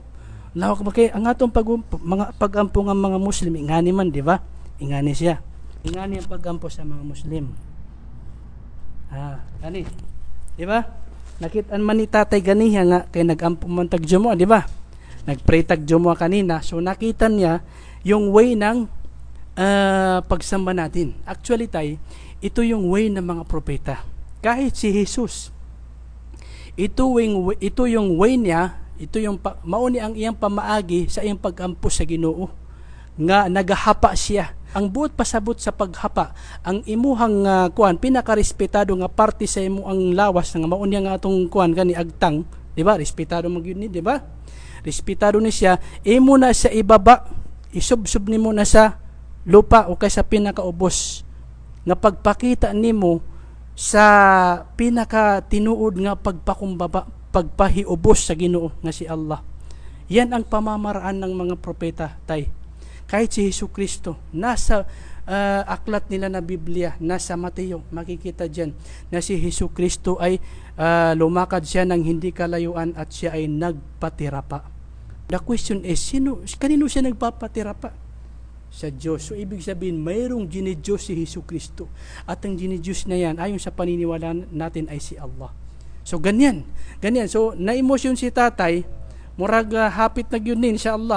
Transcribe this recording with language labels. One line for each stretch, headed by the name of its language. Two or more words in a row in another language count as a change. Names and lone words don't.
Cebuano: Lawak ba kay ang atong mga pag-ampo ng mga Muslim, ingani man, di ba? Ingani siya. Ingani ang pag-ampo sa mga Muslim. Gani. Di ba? Nakitaan man ni tatay ganiha nga kay nag-ampo man tagjumo, di ba?
Filipino: Nagpray tagjumo kanina. So nakita niya yung way ng pagsamba natin. Actually, tay, ito yung way ng mga propeta. Kahit si Jesus, ito yung way niya, ito yung
Cebuano: mauni ang iyang pamaagi sa iyang pag-ampo sa Ginoo. Nga nagahapa siya. Ang buot pasabot sa paghapa, ang imuhang pinakarespetado nga parte sa imo ang lawas nga mauni nga atong kani agtang, di ba? Respetado mo gyud ni, di ba? Respetado ni siya, imo na sa ibaba, isubsub nimo na sa lupa o kay sa pinakaubos nga pagpakita nimo sa pinaka tinuod nga pagpakumbaba, pagpahiubos sa Ginoo nga si Allah.
Filipino: Yan ang pamamaraan ng mga propeta, tay. Kahit si Jesucristo, nasa aklat nila na Biblia, nasa Mateo, makikita dyan na si Jesucristo ay lumakad siya ng hindi kalayuan at siya ay nagpatira pa.
English: The question is,
Filipino: kanino siya nagpapatira pa? Sa Diyos. So, ibig sabihin, mayroong dinidiyos si Jesucristo. At ang dinidiyos na yan, ayon sa paniniwala natin, ay si Allah. So, ganyan.
Cebuano: So, na-emosyon si tatay, murag hapit na yun ni, insyaAllah.